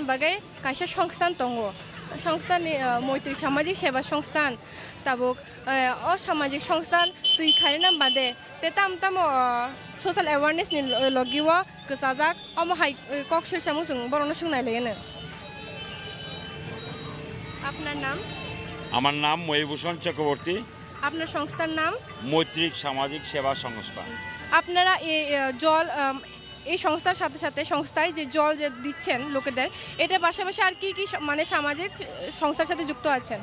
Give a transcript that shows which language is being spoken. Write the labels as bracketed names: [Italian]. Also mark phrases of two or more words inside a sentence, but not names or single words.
[Bodo] बागै कायसे संस्थान दङ संस्थानि मैत्री सामाजिक सेवा संस्थान ताबुक असामाजिक संस्थान तुइ खारिनाम बादे ते ताम [English] social awareness [Bodo] लगिव गजाजाक अमहाय कक्सिल सामु जों बरनो सोंनायलायनो। [Bangla] আপনার নাম? আমার নাম মহিভূষণ চক্রবর্তী, আপনার সংস্থার নাম? মৈত্রিক সামাজিক সেবা সংস্থা। আপনারা এই জল এই সংস্থার সাথে সাথে সংস্থায় যে জল যে দিচ্ছেন লোকেদের, এটা পাশাপাশি আর কি কি মানে সামাজিক সংস্থার সাথে যুক্ত আছেন?